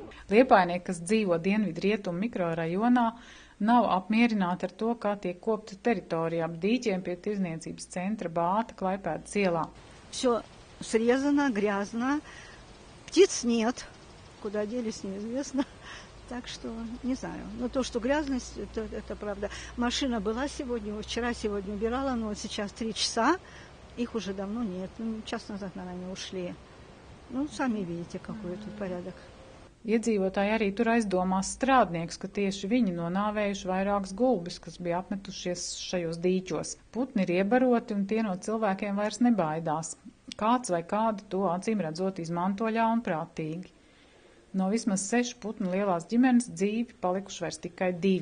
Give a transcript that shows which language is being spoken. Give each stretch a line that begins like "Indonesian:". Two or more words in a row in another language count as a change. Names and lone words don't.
Latvian: Liepainieki, kas dzīvo dienvidu rietumu mikrorajonā, nav apmierināti ar to, kā tiek kopta teritorija ap dīķiem pie tirzniecības centra Bāta Klaipēdas ielā.
Russian: Все срезано, грязно, птиц нет, куда делись, неизвестно. Так что, не знаю. Но то, что грязность, это правда. Машина была сегодня, вчера-сегодня убирала, но сейчас 3 часа, их уже давно нет. Час назад, наверное, ушли. Сами видите, какой тут порядок.
Latvian: Iedzīvotāji arī tur aizdomās strādniekus, ka tieši viņi nonāvējuši vairākus gulbis, kas bija apmetušies šajos dīķos. Putni ir iebaroti un tie no cilvēkiem vairs nebaidās. Kāds vai kādi to acīm redzot izmanto ļaunprātīgi. No vismaz 6 putnu lielās ģimenes dzīvi palikuši vairs tikai 2.